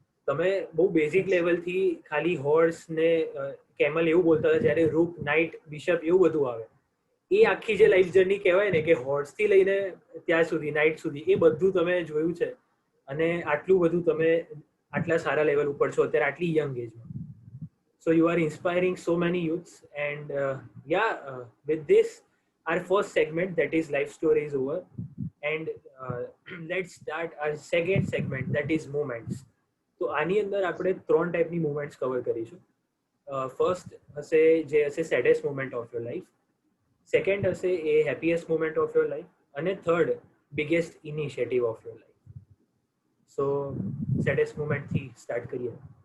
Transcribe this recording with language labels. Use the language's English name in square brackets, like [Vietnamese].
[Gujarati] તમે બહુ બેઝિક લેવલથી ખાલી હોર્સ ને કેમલ એવું બોલતા હતા, જ્યારે રૂક, નાઇટ, બિશપ એવું બધું આવે. એ આખી જે લાઈફ જર્ની કહેવાય ને કે હોર્સથી લઈને ત્યાં સુધી, નાઇટ સુધી, એ બધું તમે જોયું છે, અને આટલું બધું તમે આટલા સારા લેવલ ઉપર છો અત્યારે આટલી young એજમાં. [English] So you are inspiring so many youths, and with this, our first segment, that is life story, is over, and let's start our second segment, that is moments. [Gujarati] તો આની અંદર આપણે 3 ટાઈપની મુમેન્ટ્સ કવર કરીશું. First હશે જે હશે [English] saddest moment of your life, [Gujarati] second હશે એ [English] happiest moment of your life, [Gujarati] અને [English] Third biggest initiative of your life. [Gujarati] So saddest મોમેન્ટથી start કરીએ.